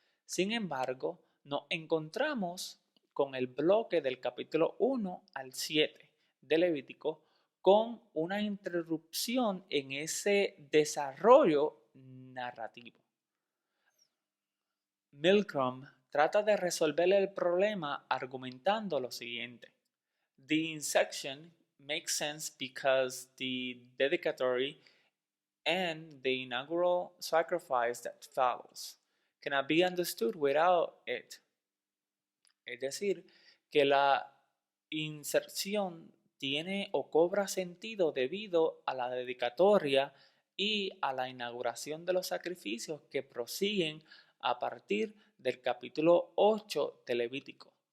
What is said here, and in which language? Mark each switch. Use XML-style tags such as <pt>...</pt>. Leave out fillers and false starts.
<es>Sin embargo, nos encontramos con el bloque del capítulo 1 al 7 de Levítico con una interrupción en ese desarrollo narrativo. Milgrom trata de resolver el problema argumentando lo siguiente.</es> <en>The insertion makes sense because the dedicatory and the inaugural sacrifice that follows cannot be understood without it.</en> <es>Es decir, que la inserción tiene o cobra sentido debido a la dedicatoria y a la inauguración de los sacrificios que prosiguen a partir del capítulo 8 de Levítico.</es>